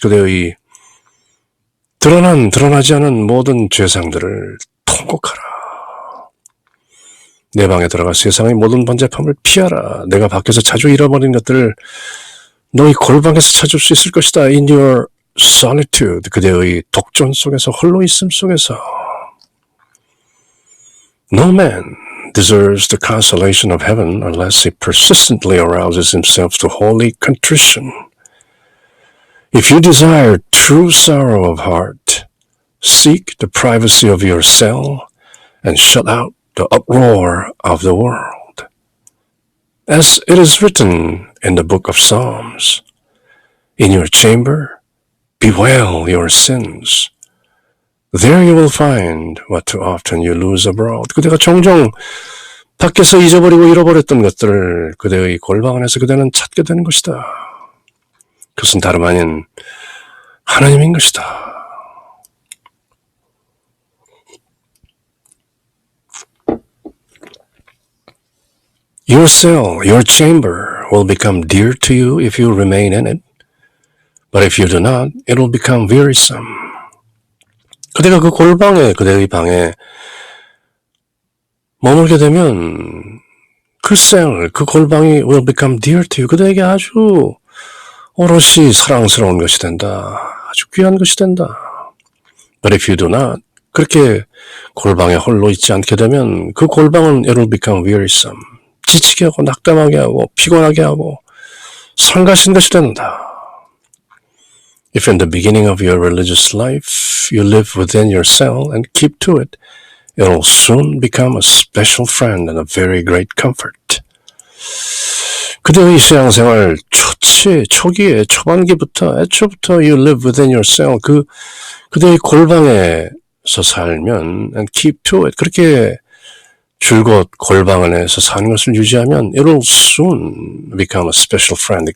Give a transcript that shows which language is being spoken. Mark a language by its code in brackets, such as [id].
[ko] 그대의 드러나지 않은 모든 죄상들을 통곡하라. 내 방에 들어가 세상의 모든 번잡함을 피하라. 내가 밖에서 자주 잃어버린 것들을 너희 골방에서 찾을 수 있을 것이다. [en] In your solitude, [ko] 그대의 독존 속에서, 홀로 있음 속에서. [en] No man deserves the consolation of heaven unless he persistently arouses himself to holy contrition. If you desire true sorrow of heart, seek the privacy of your cell and shut out the uproar of the world. As it is written in the book of Psalms, in your chamber, bewail your sins. There you will find what too often you lose abroad. [ko] 그대가 종종 밖에서 잊어버리고 잃어버렸던 것들을 그대의 골방 안에서 그대는 찾게 되는 것이다. 그것은 다름 아닌 하나님인 것이다. [en] Your cell, your chamber will become dear to you if you remain in it. But if you do not, it will become wearisome. [ko] 그대가 그 골방에, 그대의 방에 머물게 되면 그 cell, 그 골방이 [en] will become dear to you. [ko] 그대에게 아주 오롯이 사랑스러운 것이 된다. 아주 귀한 것이 된다. [en] But if you do not, [ko] 그렇게 골방에 홀로 있지 않게 되면 그 골방은 [en] it will become wearisome. [ko] 지치게 하고 낙담하게 하고 피곤하게 하고 성가신 것이 된다. [en] If in the beginning of your religious life you live within your cell and keep to it, it will soon become a special friend and a very great comfort. [ko] 그대의 신앙생활 초기에 초반기부터 애초부터 [en] you live within yourself [ko] 그대의 골방에서 살면 [en] and keep to it [ko] 그렇게 줄곧 골방 안에서 사는 것을 유지하면 [en] it'll soon become a special friend.